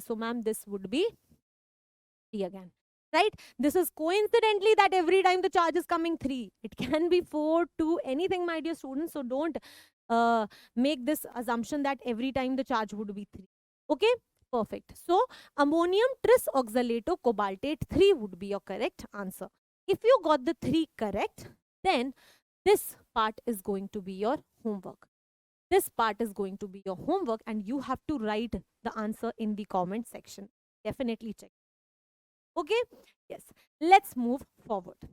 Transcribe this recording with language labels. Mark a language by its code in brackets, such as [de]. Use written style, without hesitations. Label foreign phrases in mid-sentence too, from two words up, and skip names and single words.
[en] So, ma'am, this would be 3 again. Right? This is coincidentally that every time the charge is coming 3. It can be 4, 2, anything, my dear students. So, don't make this assumption that every time the charge would be 3. Okay? Perfect. So, ammonium tris oxalato cobaltate 3 would be your correct answer. If you got the 3 correct, then this part is going to be your homework. This part is going to be your homework and you have to write the answer in the comment section. Definitely check. Okay? Yes. Let's move forward.